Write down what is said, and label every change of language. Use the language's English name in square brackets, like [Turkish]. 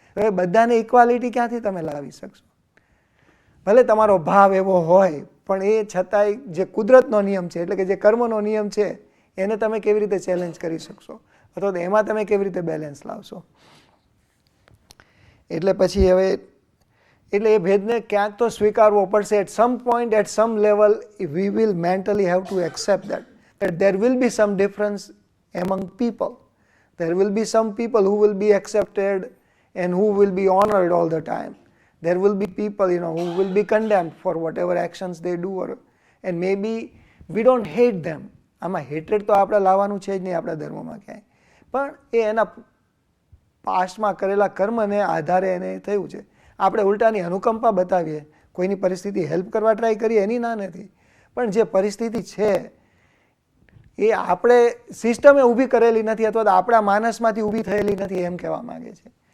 [Gujarati] હવે બધાને ઇક્વાલિટી ક્યાંથી તમે લાવી શકશો? ભલે તમારો ભાવ એવો હોય પણ એ છતાંય જે કુદરતનો નિયમ છે એટલે કે જે કર્મનો નિયમ છે એને તમે કેવી રીતે ચેલેન્જ કરી શકશો અથવા તો એમાં તમે કેવી રીતે બેલેન્સ લાવશો? એટલે પછી હવે એટલે એ ભેદને ક્યાંક તો સ્વીકારવો પડશે. [English] At some point, at some level we will mentally have to accept that there will be some difference among people. There will be some people who will be accepted and who will be honored all the time. There will be people, who will be condemned for whatever actions they do, and maybe we don't hate them. [Gujarati] આમાં હેટ્રેડ તો આપણે લાવવાનું છે જ નહીં આપણા ધર્મમાં ક્યાંય. પણ એ એના પાસ્ટમાં કરેલા કર્મને આધારે એને થયું છે. આપણે ઉલટાની અનુકંપા બતાવીએ, કોઈની પરિસ્થિતિ હેલ્પ કરવા ટ્રાય કરીએ એની ના નથી. પણ જે પરિસ્થિતિ છે એ આપણે સિસ્ટમે ઊભી કરેલી નથી અથવા તો આપણા માનસમાંથી ઊભી થયેલી નથી એમ કહેવા માંગે છે.